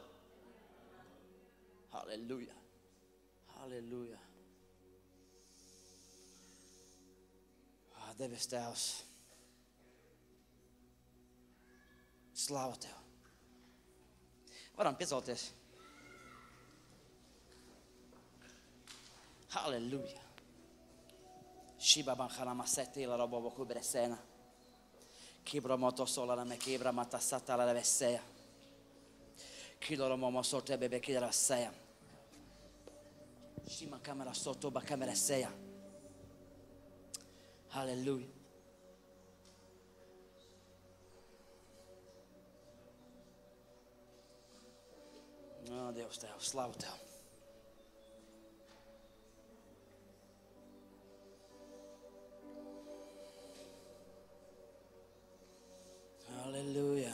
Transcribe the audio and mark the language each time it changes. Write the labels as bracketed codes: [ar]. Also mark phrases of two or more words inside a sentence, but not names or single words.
[lv] Halleluja. Halleluja. Debes Tēvs. Slāva Tev. Varam piecelties. Halleluja. Shiba bankana maseti la robo kubresena. Kibra motosola na me kibra matasata la vesea. Kilo momo sorte bebe kidra sea. Shima kamera soto ba kamera sea. Halleluja. Oh, Deus Tev, slavu Tev. Halleluja.